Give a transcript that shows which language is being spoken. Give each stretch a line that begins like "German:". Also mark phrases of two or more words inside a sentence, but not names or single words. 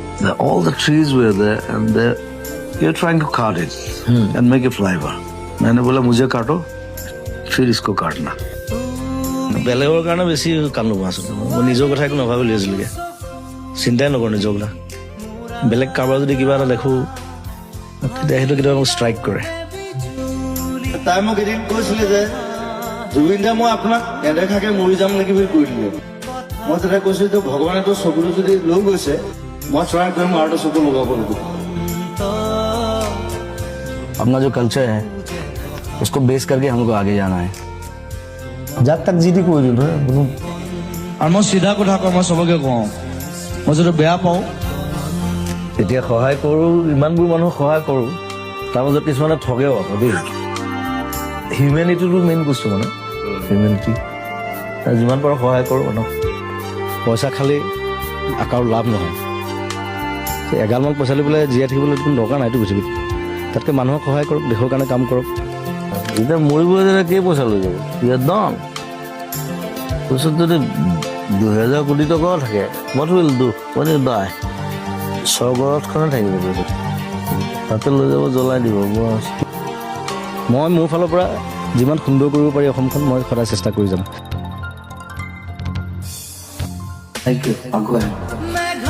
English: all the trees were there, and you're trying to cut it and make a flavor.
Hindi: मैंने बोला मुझे काटो फिर इसको काटना
Assamese: বেলেগৰ কাৰণে বেছি কাম নকৰোঁ আচলতে মই নিজৰ কথা একো নাভাবি লৈ আছিলোঁগৈ চিন্তাই নকৰোঁ নিজৰ কথা বেলেগ কাৰোবাৰ যদি কিবা এটা দেখোঁ তেতিয়া সেইটো কেতিয়াবা মোক ষ্ট্ৰাইক কৰে তাই মোক এদিন কৈছিলে যে জুবিন দা মই আপোনাক নেদেখাকে মৰি যাম নেকি বুলি কৈ দিলে মই তেতিয়া কৈছোঁ যে ভগৱানে তোৰ চকুটো যদি লৈ গৈছে মই ট্ৰাই কৰিম আৰু চকু লগাব লাগিব
Hindi: अपना जो कल्चर है उसको बेस करके हमको आगे जाना है
Assamese: যাক তাক যি টি কৰি দিলোঁ কোনো আৰু মই চিধা কথা কওঁ মই চবকে কওঁ মই যদি বেয়া পাওঁ তেতিয়া সহায় কৰোঁ ইমানবোৰ মানুহক সহায় কৰোঁ তাৰ মাজত কিছুমানে ঠগেও আকৌ দেই
English: humanity main
Assamese: বস্তু মানে হিউমেনিটি যিমান পাৰোঁ সহায় কৰোঁ মানুহক পইচা খালি কাৰো লাভ নহয় এগালমান পইচা লৈ পেলাই জীয়াই থাকিবলৈ কোনো দৰকাৰ নাইতো পৃথিৱীত তাতকৈ মানুহক সহায় কৰক দেশৰ কাৰণে কাম কৰক এতিয়া মৰিব যেতিয়া কেই পইচা লৈ যাব ইয়াত দম তাৰপিছত যদি 2000 কোটি টকাও থাকে
English: what will do when you die
Assamese: স্বৰ্গৰথখনে থাকিব তাতে লৈ যাব জ্বলাই দিব মই মোৰ ফালৰ পৰা যিমান সুন্দৰ কৰিব পাৰি অসমখন মই সদায় চেষ্টা কৰি যাম
English: thank you